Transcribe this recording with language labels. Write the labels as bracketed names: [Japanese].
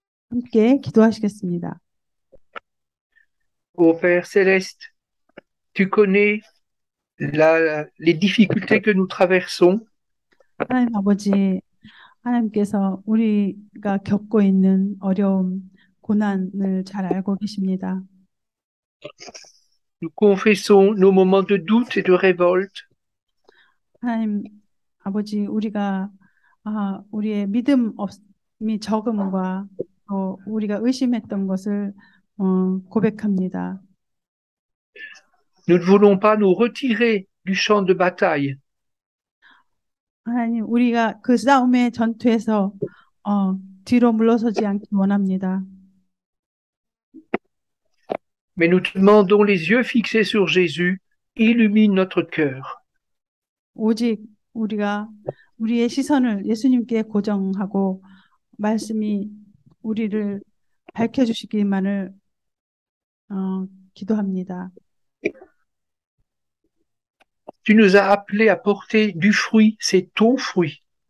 [Korean] 함께 기도하시겠습니다. [French] Ô Père céleste, tu connais les difficultés que nous traversons. [Korean] 하나님 아버지, 하나님께서 우리가 겪고 있는 어려움, 고난을 잘 알고 계십니다. [French] Nous confessons nos moments de doute et de révolte. [Korean] 하나님 아버지, 우리가 우리의 믿음이 적음과 또 우리가 의심했던 것을 고백합니다. [French] Nous ne voulons pas nous retirer du champ de bataille. [Korean] 하나님, 우리가 그 싸움의 전투에서 뒤로 물러서지 않기 원합니다. [French] Mais nous te demandons les yeux fixés sur Jésus, illumine notre cœur. [Korean] 오직 우리가 우리의 시선을 예수님께 고정하고 말씀이 우리를 밝혀주시기만을 기도합니다. [French] Tu nous as appelés à porter du fruit, c'est ton fruit.